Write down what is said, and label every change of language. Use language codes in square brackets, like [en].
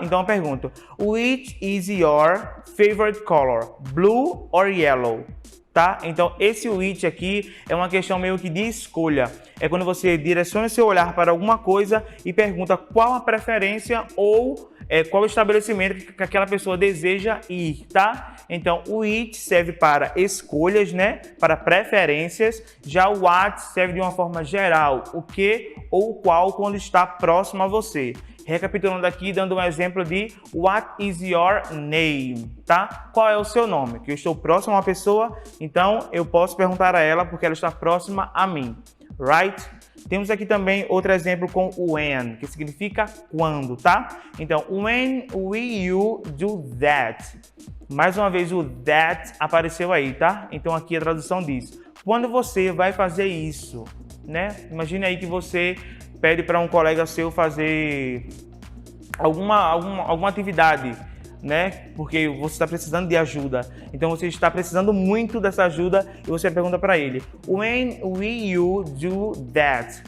[pt] Então eu pergunto, [en] which is your favorite color? Blue or yellow? Tá? [pt] Então esse which aqui é uma questão meio que de escolha. É quando você direciona seu olhar para alguma coisa e pergunta qual a preferência ou qual o estabelecimento que aquela pessoa deseja ir, tá? Então o which serve para escolhas, né? Para preferências. Já o what serve de uma forma geral, o que ou qual quando está próximo a você. Recapitulando aqui, dando um exemplo de [en] What is your name? [pt] Tá? Qual é o seu nome? Que eu estou próximo a uma pessoa, então eu posso perguntar a ela porque ela está próxima a mim. Right? Temos aqui também outro exemplo com when, que significa quando, tá? [en] Então, when will you do that? [pt] Mais uma vez o that apareceu aí, tá? Então aqui a tradução diz, quando você vai fazer isso, né? Imagine aí que você pede para um colega seu fazer alguma atividade, né? Porque você está precisando de ajuda. Então você está precisando muito dessa ajuda e você pergunta para ele: [en] When will you do that?